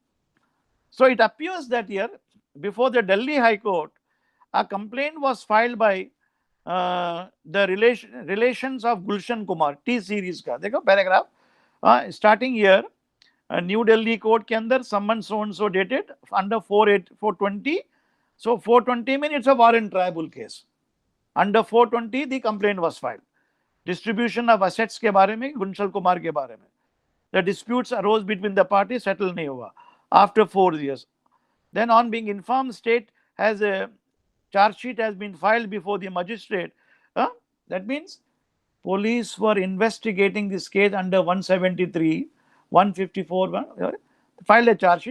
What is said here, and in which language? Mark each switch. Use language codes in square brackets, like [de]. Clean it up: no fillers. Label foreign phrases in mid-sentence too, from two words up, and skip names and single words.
[en] So it appears that here, before the Delhi High Court, a complaint was filed by the relations of Gulshan Kumar, T series ka. [hi] Dekho paragraph. [en] Starting here, New Delhi court [hi] के अंदर [en] summons so and so dated under 420. So 420 means it's a warrant tribal case. Under 420, the complaint was filed. Distribution of assets [hi] के बारे में, गुंशल कुमार के बारे में. [en] The disputes arose between the parties, settle [hi] नहीं हुआ. [en] After 4 years. Then on being informed, state has a charge sheet has been filed before the magistrate. That means police were investigating this case under 173, 154, filed a charge sheet.